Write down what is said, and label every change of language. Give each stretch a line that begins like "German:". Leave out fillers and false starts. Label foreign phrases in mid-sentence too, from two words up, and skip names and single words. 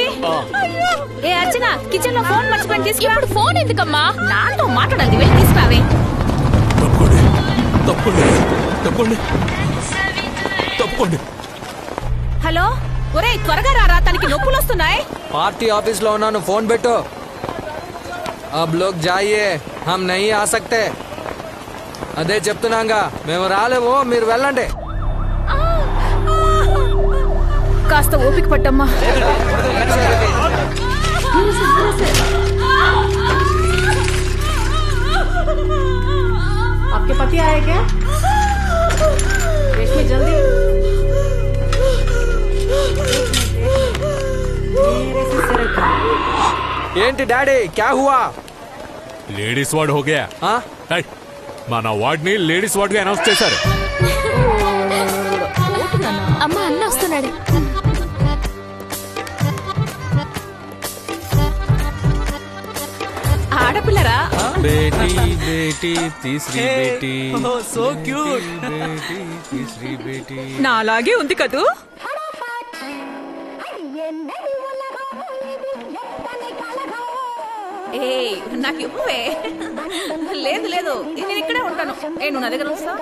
Telugu: ఏ అర్చన, కిచెన్ లో ఫోన్ మర్చిపోయి తీసుకురా. ఇప్పుడు ఫోన్ ఎందుకమ్మా? నాతో మాట్లాడాలి, వెళ్ళి తీసుకురావే. హలో, ఒరే త్వరగా రారా, తనకి నొప్పులు వస్తున్నాయి.
English: party office
Telugu: లో ఉన్నాను, ఫోన్ పెట్టు.
Hindi: अब लोग जाइए, हम नहीं आ सकते.
Telugu: అదే చెప్తున్నాగా, మేము రాలేము, మీరు వెళ్ళండి. కాస్త ఓపిక పట్టమ్మా.
Hindi: आपके पति आए क्या? रेशमी जल्दी.
Telugu: ఏంటి డాడీ,
Hindi: क्या हुआ?
English: ladies ward
Hindi: हो गया.
Telugu: మన వార్డ్ ని
English: ladies ward
Telugu: గా అనౌన్స్ చేశారు. అమ్మ, అన్న వస్తున్నాడు. ఆడపిల్లరా?
Hindi: बेटी बेटी तीसरी बेटी.
English: So cute.
Hindi: बेटी तीसरी बेटी.
Telugu: నాలాగే ఉంది కదూ. ఏ, నాకు ఇవ్వవే. లేదు లేదు, నేను ఇక్కడే ఉంటాను. నువ్వు నా దగ్గర వస్తా.